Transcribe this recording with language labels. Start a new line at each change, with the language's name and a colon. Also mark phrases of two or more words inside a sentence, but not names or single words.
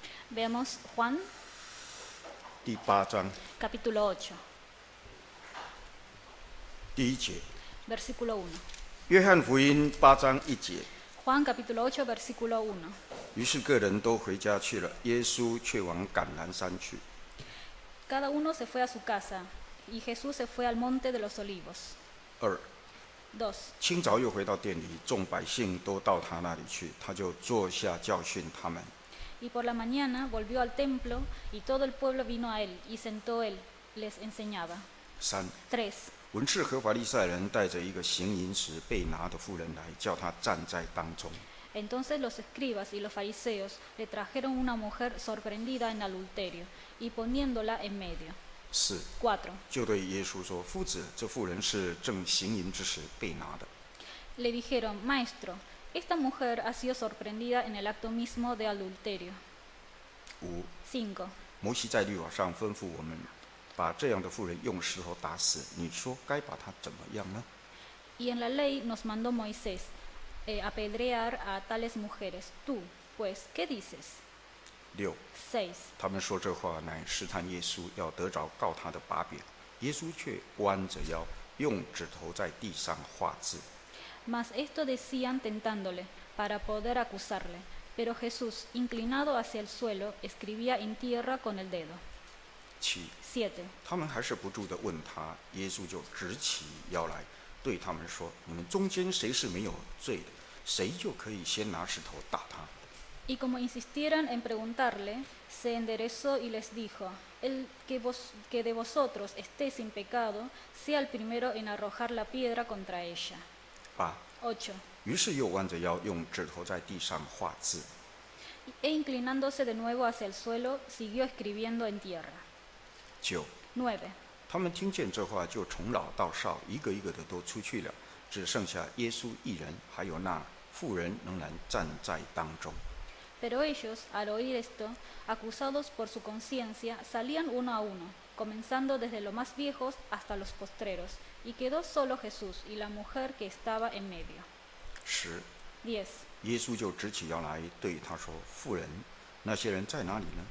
Spanish: Veamos Juan
Chinese: 第8章
Spanish: capítulo 8,
Chinese: 第1节，
Spanish: versículo 1.
Chinese: 约翰福音8章1节。
Spanish: Juan capítulo 8, versículo 1.
Chinese: 于是个人都回家去了，耶稣却往橄榄山去。
Spanish: Cada uno se fue a su casa, y Jesús se fue al monte de los olivos. 2. 2.
Chinese: 清早又回到店里，众百姓都到他那里去，他就坐下教训他们。
Spanish: Y por la mañana volvió al templo, y todo el pueblo vino a él, y sentó él, les enseñaba. 3. 3.
Chinese: 文士和法利赛人带着一个行淫时被拿的妇人来，叫他站在当中。
Spanish: Entonces los escribas y los fariseos le trajeron una mujer sorprendida en adulterio, y poniéndola en medio. 4. 4.
Chinese: 就对耶稣说：“夫子，这妇人是正行淫之时被拿的。”
Spanish: Le dijeron, Maestro, esta mujer ha sido sorprendida en el acto mismo de adulterio. 5. 5.
Chinese: 摩西在律法上吩咐我们，把这样的妇人用石头打死。你说该把她怎么样呢？
Spanish: Y en la ley nos mandó Moisés apedrear a tales mujeres. Tú, pues, ¿qué dices? 6. 6.
Chinese: 他们说这话乃试探耶稣，要得着告他的把柄。耶稣却弯着腰，用指头在地上画字。
Spanish: Mas esto decían tentándole, para poder acusarle. Pero Jesús, inclinado hacia el suelo, escribía en tierra con el dedo. 7. 7.
Chinese: 他们还是不住地问他，耶稣就直起腰来，对他们说：“你们中间谁是没有罪的，谁就可以先拿石头打他。”
Spanish: Y como insistieran en preguntarle, se enderezó y les dijo, el que de vosotros esté sin pecado, sea el primero en arrojar la piedra contra ella. 8. 8.
Chinese: 于是又弯着腰，用指头在地上画字。
Spanish: E inclinándose de nuevo hacia el suelo, siguió escribiendo en tierra. 9. 9.
Chinese: 他们听见这话，就从老到少，一个一个的都出去了，只剩下耶稣一人，还有那妇人仍然站在当中。
Spanish: Pero ellos, al oír esto, acusados por su conciencia, salían uno a uno, comenzando desde los más viejos hasta los postreros, y quedó solo Jesús y la mujer que estaba en medio. 10. 10.
Chinese: 耶稣就直起腰来，对他说：“妇人，那些人在哪里呢？